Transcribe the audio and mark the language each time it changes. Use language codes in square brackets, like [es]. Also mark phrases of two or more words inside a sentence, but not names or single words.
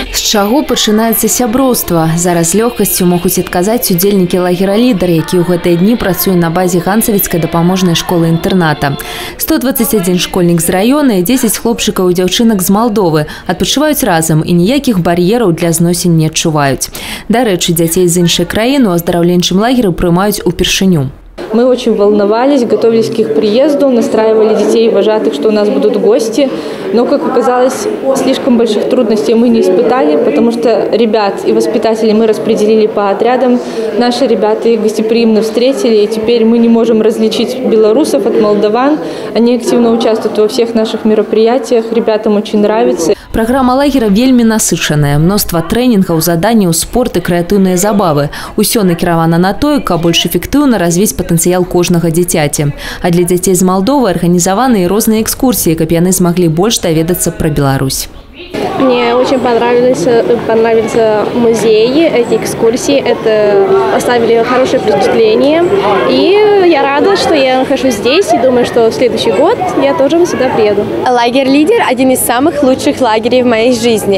[be] чаго пачынаецца сяброўства. Зараз лёгкасцю могуць адказаць удзельнікі лагера «Лідер», які ў гэтыя дні працуе на базе Ганцавіцкай дапаможнай школы-інтэрната. 121 школьнік з раёна і 10 хлопчыкаў і дзяўчынак з Малдовы адпачываюць разам і ніякіх бар'ераў для зносін не адчуваюць. Дарэчы, дзяцей з іншай краіны ў аздараўленчым лагеры прымаюць упершыню. [ru] Мы очень волновались, готовились к их приезду, настраивали детей и вожатых, что у нас будут гости. Но, как оказалось, слишком больших трудностей мы не испытали, потому что ребят и воспитателей мы распределили по отрядам. Наши ребята их гостеприимно встретили, и теперь мы не можем различить белорусов от молдаван. Они активно участвуют во всех наших мероприятиях, ребятам очень нравится. [be] Программа лагера вельмі насычаная. Мноства трэнінгаў, заданняў, спорт і крэатыўныя забавы. Усё накіравана на тое, каб больш эфектыўна развіць патэнцыял кожнага дзіцяці. А для дзяцей з Малдовы арганізаваны і розныя экскурсіі, каб яны змаглі больш даведацца пра Беларусь. [ru] Мне очень понравились музеи, эти экскурсии, это оставили хорошее впечатление. И я рада, что я нахожусь здесь и думаю, что в следующий год я тоже сюда приеду. Лагерь «Лидер» – один из самых лучших лагерей в моей жизни.